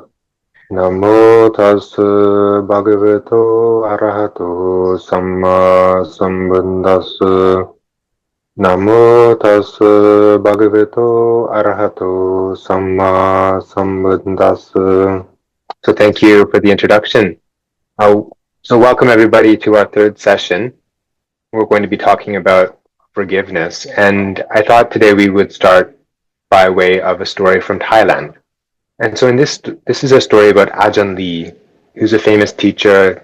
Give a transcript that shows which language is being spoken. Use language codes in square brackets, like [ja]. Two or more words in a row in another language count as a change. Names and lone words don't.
[pi] Namo tassa bhagavato arahato samma sambuddhassa. Namo tassa bhagavato arahato samma sambuddhassa. [en] So thank you for the introduction. So welcome everybody to our third session. We're going to be talking about forgiveness, and I thought today we would start by way of a story from Thailand. And so in this is a story about Ajahn Lee, who's a famous teacher.